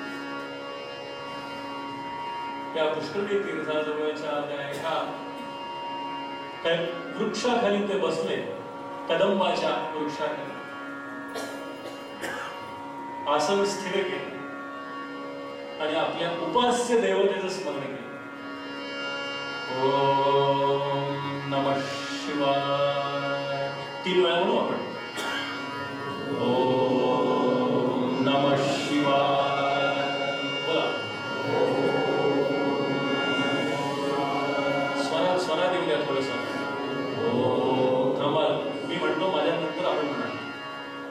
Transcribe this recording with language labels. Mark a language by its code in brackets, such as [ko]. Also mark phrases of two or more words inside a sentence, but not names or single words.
[mr] त्या पुष्करणी तीर्थाजवळच्या त्या एका वृक्षाखाली ते बसले, कदंबाच्या वृक्षाखाली आसन स्थिर केले आणि आपल्या उपास्य देवतेचं स्मरण केलं. [sa] ओम नमः शिवाय [mr] 3 वेळा म्हणू आपण. [sa] ओम नमः शिवाय. [mr] बोला. स्वरात येऊ द्या थोडंसं. ओम. थांबा, मी म्हणतो माझ्या नंतर आपण म्हणा.